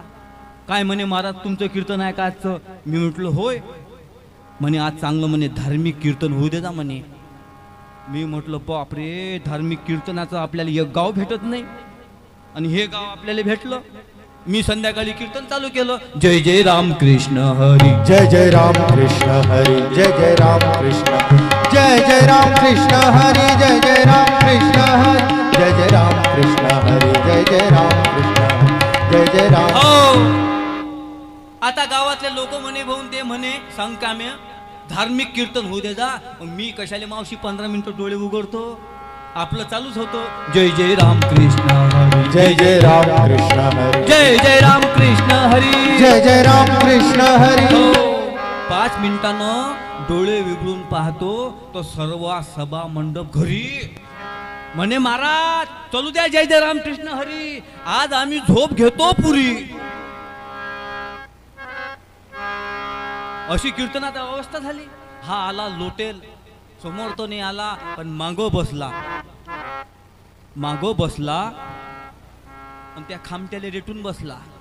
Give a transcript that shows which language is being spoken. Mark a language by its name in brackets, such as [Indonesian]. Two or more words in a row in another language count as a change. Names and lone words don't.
[Marathi] काय म्हणे महाराज तुमचं कीर्तन आहे का आजचं? मी म्हटलं होय. म्हणे आज चांगलं म्हणे धार्मिक कीर्तन होऊ दे ना म्हणे. मी म्हटलं बापरे, धार्मिक कीर्तनाचं आपल्याला एक गाव भेटत नाही आणि हे गाव आपल्याला भेटलं. मी संध्याकाळी कीर्तन चालू केलं. जय जय राम कृष्ण हरी, जय जय राम कृष्ण हरी, जय जय राम कृष्ण, जय जय राम कृष्ण हरी, जय जय राम कृष्ण हरी, जय जय राम कृष्ण हरी, जय जय राम कृष्ण, जय जय राम. हो, आता गावातले लोक म्हणे भाऊन ते म्हणे सांग काम्या धार्मिक कीर्तन होऊ दे जा. मग मी कशाले मावशी 15 मिनिटं डोळे उघडतो, आपलं चालूच होतो जय जय राम कृष्ण हरी जय जय राम कृष्ण हरी जय जय राम कृष्ण हरी जय जय राम कृष्ण हरी. 5 मिनिटानं डोळे विघडून पाहतो तो सर्व सभा मंडप घरी म्हणे महाराज चलू द्या जय जय राम कृष्ण हरी, आज आम्ही झोप घेतो पुरी. अशी कीर्तनात अवस्था झाली. हा आला लोटेल, समोर तो नाही आला पण मागो बसला आणि त्या खामट्याला रेटून बसला.